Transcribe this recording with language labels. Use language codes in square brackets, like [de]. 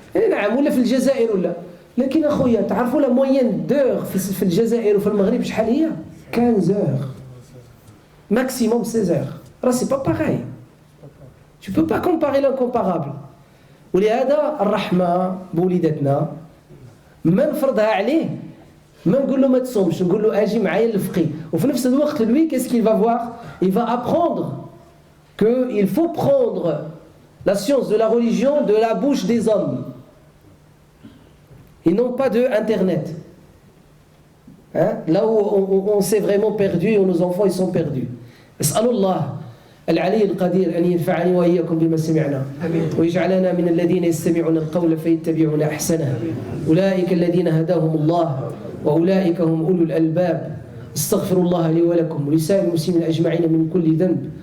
[ar] نعم، ولا في الجزائر ولا. لكن اخويا تعرفوا لا موين دور في الجزائر وفي المغرب شحال هي؟ [fr] 15 heures maximum 16 heures. راه سي با باغاي. Tu peux pas comparer l'incomparable. [ar] ولهذا الرحمه بوليداتنا ما نفرضها عليه، ما نقول له ما تصومش، نقول له اجي معايا للفقيه. وفي نفس الوقت [fr] lui qu'est-ce qu'il va voir? Il va apprendre qu'il faut prendre la science de la religion de la bouche des hommes et non pas de Internet. Hein? Là où on s'est vraiment perdu, où nos enfants ils sont perdus. [ar] اسأل الله العلي القدير أن ينفعني وإياكم بما سمعنا ويجعلنا من الذين يستمعون القول فيتبعون أحسنه. أولئك الذين هداهم الله وأولئك هم أولو الألباب. استغفر الله لي ولكم ولسائر المسلمين أجمعين من كل ذنب.